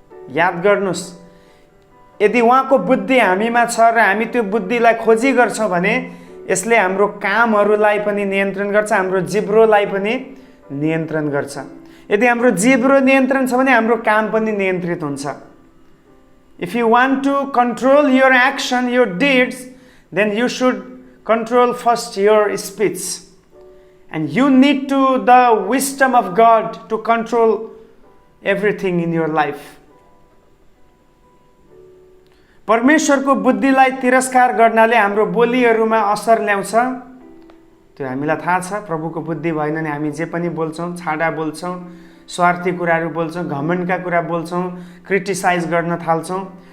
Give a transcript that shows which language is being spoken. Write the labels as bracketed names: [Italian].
[Nepali] याद गर्नुहोस्, यदि उहाँको बुद्धि हामीमा छ र हामी त्यो बुद्धिलाई खोजी गर्छौँ भने यसले हाम्रो कामहरूलाई पनि नियन्त्रण गर्छ, हाम्रो जिब्रोलाई पनि नियन्त्रण गर्छ। यदि हाम्रो जिब्रो नियन्त्रण छ भने हाम्रो काम पनि नियन्त्रित हुन्छ। [English] If you want to control your action, your deeds, then you should control first your speech, and you need to the wisdom of God to control everything in your life. [Nepali] परमेश्वरको बुद्धिलाई तिरस्कार गर्नाले हाम्रो बोलीहरूमा असर ल्याउँछ। त्यो हामीलाई थाहा छ। प्रभुको बुद्धि भएन भने हामी जे पनि बोल्छौँ, छाडा बोल्छौँ, स्वार्थी कुराहरू बोल्छौँ, घमण्डका कुरा बोल्छौँ, क्रिटिसाइज गर्न थाल्छौँ।